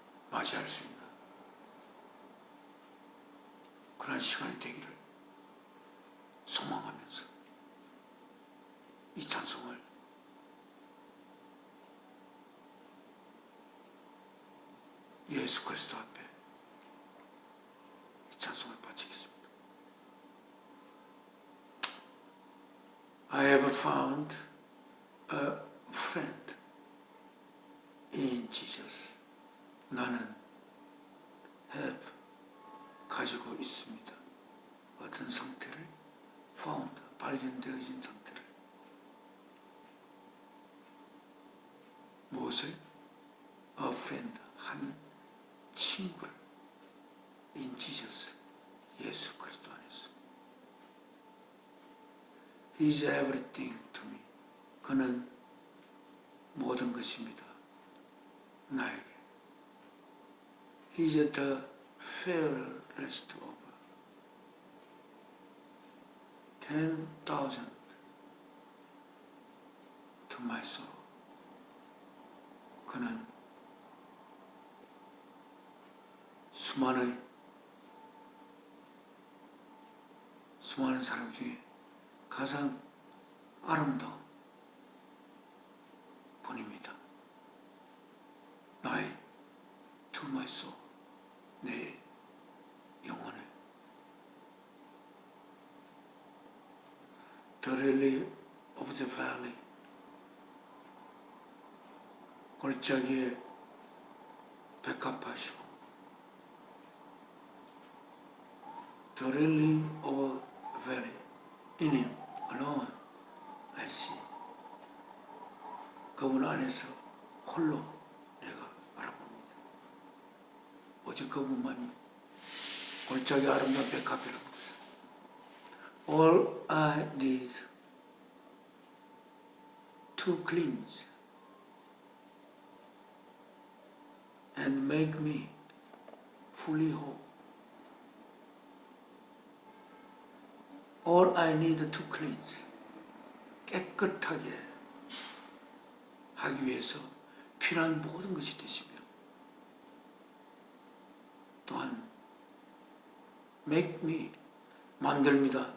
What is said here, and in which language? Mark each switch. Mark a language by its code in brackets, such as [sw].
[ko] 맞이할 수 있는 그러한 시간이 되기를 소망하면서 이 찬송을 예수 그리스도 앞에 이 찬송을 바치겠습니다. [en] I have found a friend in Jesus. [ko] 나는 [en] have [ko] 가지고 있습니다. 어떤 상태를 [en] found [ko] 발견되어진 상태를 무엇을 [en] a friend [ko] 한 친구를 [en] in Jesus [ko] 예수 그리스도 안에서 [en] He is everything to me. [ko] 그는 모든 것입니다. 나에게. [en] He is the fairest of 10,000 to my soul. [ko] 그는 수많은 사람 중에 가장 아름다운 분입니다. 나의 [en] to my soul, [ko] 내 영혼에 [en] The lily of the valley, [ko] 골짜기에 백합하시고 [en] The lily of the valley, in him alone I see. [ko] 그분 안에서 홀로 내가 알아봅니다. 오직 그분만이 골짜기 아름다운 백합이라는 것을. [en] All I need to cleanse and make me fully whole. All I need to cleanse, [ko] 깨끗하게 하기 위해서 필요한 모든 것이 되시며 또한 [en] make me, [ko] 만듭니다.